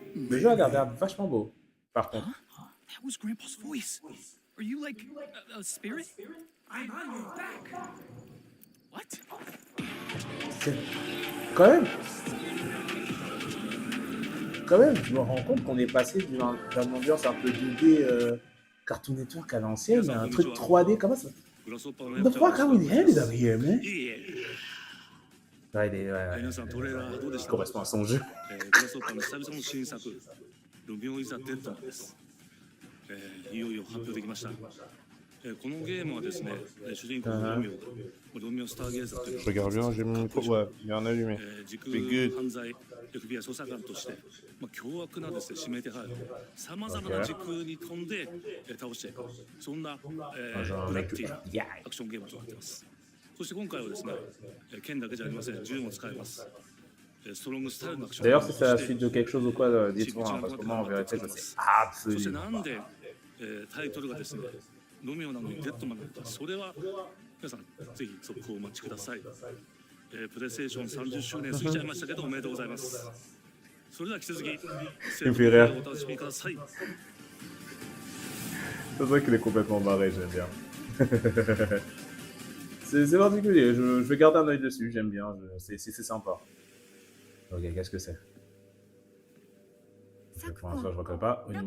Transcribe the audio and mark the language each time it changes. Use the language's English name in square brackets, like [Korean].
[French] Le jeu a l'air vachement beau, par contre. [English] That was Grandpa's voice. Are you like a spirit? I'm on your back. What? [French] C'est... Quand même, je me rends compte qu'on est passé d'une ambiance un peu 2D Cartoon Network à l'ancienne, à un truc 3D, comment ça? What the fuck, how we ended up here, man? Ouais, il correspond à son jeu. [Japanese] グラスホッパーの久々の新作「ロミオ・イザ・デッドマン」です。いよいよ発表できました。このゲームはですね、主人公のロミオスターゲーザーという [French] Je regarde bien, j'ai mon micro, ouais, bien allumé. [Japanese] 時空犯罪 FBI 捜査官として、凶悪なですね指名手配さまざまな時空に飛んで倒してそんなブラッディなアクションゲームとなっています。そして今回はですね、剣だけじゃありません、銃も使えます。 [French] D'ailleurs, si c'est la suite de quelque chose ou quoi, dites-moi, hein, parce que moi, en vérité, je sais absolument pas. [Japanese] タイトルがですね、ロミオなのにデッドマンだった。それは皆さんぜひ続報をお待ちください。プレイステーション30周年過ぎちゃいましたけどおめでとうございます。それでは引き続きお楽しみください。 [French] C'est vrai qu'il est complètement barré, j'aime bien. C'est particulier, je vais garder un œil dessus, j'aime bien, c'est sympa. Ok, qu'est-ce que c'est? Pour l'instant, je reconnais pas.